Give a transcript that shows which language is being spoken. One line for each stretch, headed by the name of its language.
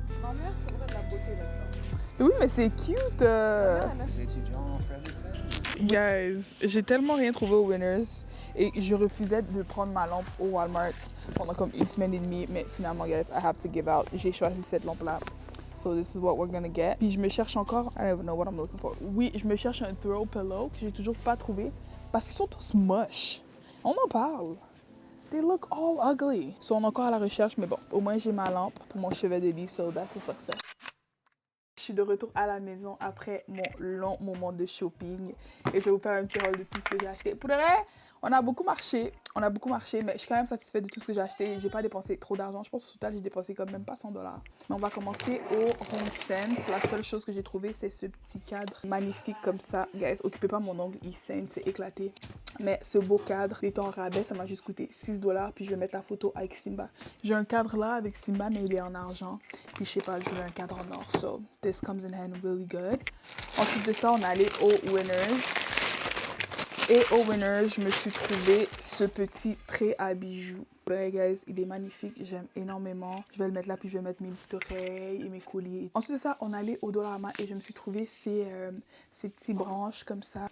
French: Ma mère trouverait de la beauté là-dedans. Mais oui, mais c'est cute. Les étudiants en Fredericton. Guys, j'ai tellement rien trouvé au Winners et je refusais de prendre ma lampe au Walmart pendant comme une semaine et demie, mais finalement, guys,
English: I have to give out.
French: J'ai choisi cette lampe-là.
English: So this is what we're gonna get.
French: Puis je me cherche encore,
English: I don't even know what I'm looking for.
French: Oui, je me cherche un throw pillow que j'ai toujours pas trouvé parce qu'ils sont tous moches. On en parle.
English: They look all ugly.
French: So on est encore à la recherche, mais bon, au moins j'ai ma lampe pour mon chevet de lit,
English: so that's a success.
French: Je suis de retour à la maison après mon long moment de shopping et je vais vous faire un petit haul de tout ce que j'ai acheté. Pour de vrai, on a beaucoup marché, mais je suis quand même satisfaite de tout ce que j'ai acheté. J'ai pas dépensé trop d'argent. Je pense qu'au total, j'ai dépensé quand même pas 100 $. Mais on va commencer au HomeSense. La seule chose que j'ai trouvée, c'est ce petit cadre magnifique comme ça. Guys, occupez pas mon ongle, il saigne, c'est éclaté. Mais ce beau cadre, il est en rabais, ça m'a juste coûté 6 $. Puis je vais mettre la photo avec Simba. J'ai un cadre là avec Simba, mais il est en argent. Puis je sais pas, je veux un cadre en or.
English: So, this comes in hand really good.
French: Ensuite de ça, on est allé au Winners. Et au Winners, je me suis trouvé ce petit trait à bijoux. Ouais, guys, il est magnifique, j'aime énormément. Je vais le mettre là, puis je vais mettre mes boucles d'oreilles et mes colliers. Ensuite de ça, on allait au Dollarama et je me suis trouvé ces petites branches comme ça.